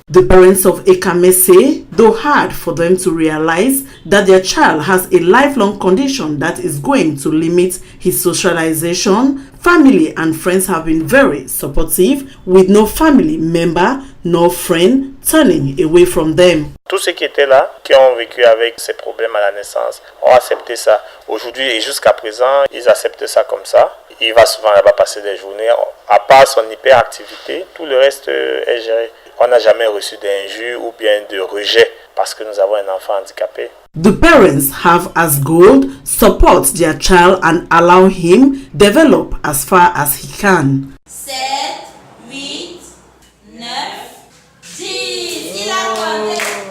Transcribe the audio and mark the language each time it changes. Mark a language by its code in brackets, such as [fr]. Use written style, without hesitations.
[en] The parents of Ekame say, though hard for them to realize that their child has a lifelong condition that is going to limit his socialization, family and friends have been very supportive, with no family member nor friend turning away from them. [fr] Tous ceux qui étaient là, qui ont vécu avec ces problèmes à la naissance, ont accepté ça. Aujourd'hui et jusqu'à présent, ils acceptent ça comme ça. Il va souvent là-bas passer des journées. À part son hyperactivité, tout le reste est géré. On n'a jamais reçu d'injures ou bien de rejet parce que nous avons un enfant handicapé. [en] The parents have as goal support their child and allow him develop as far as he can. [fr] 7, 8, 9, 10. Il a compté.